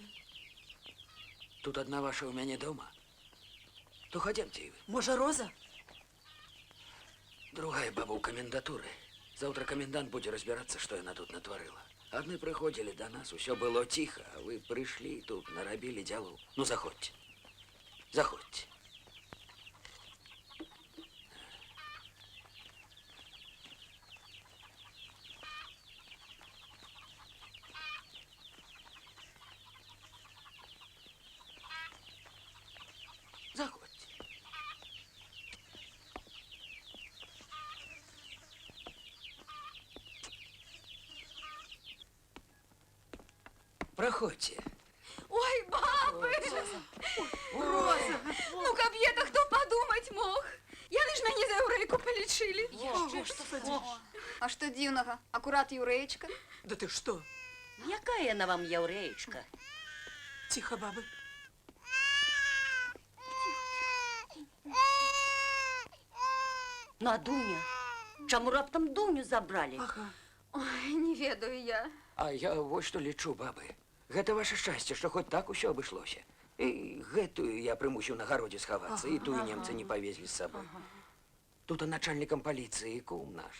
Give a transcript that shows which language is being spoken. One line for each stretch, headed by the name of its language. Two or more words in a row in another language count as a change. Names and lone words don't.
Russian: Тут одна ваша у меня дома. То ходемте и вы. Може, Роза? Другая баба у комендатуры. Завтра комендант будет разбираться, что она тут натворила. Одни приходили до нас, все было тихо, а вы пришли тут,
Belarusian: наробили дялу.
Ukrainian: Ну, заходьте. Заходьте. Заходьте. Проходьте. Ой, баби! Роза!
Belarusian: Ну, каб є, то хто подумать мог? Яны ж мяне за Юрейку полічили.
Ukrainian: А що дивного? Акурат Юреечка? Да ти що?
Belarusian: Яка яна вам яўрэечка?
Ukrainian: Тихо, баби. Ну, а Дуня?
Belarusian: Чаму раптам Дуню забралі? Ага. Ой, не ведаю я. А я вот што лічу, бабы. Гэта ваше шчасце, што хоць так усё абышлося. І гэтую я прымусіў на гародзе схавацца, і тую немцы не павезлі з сабой. Тут начальнікам паліцыі кум наш.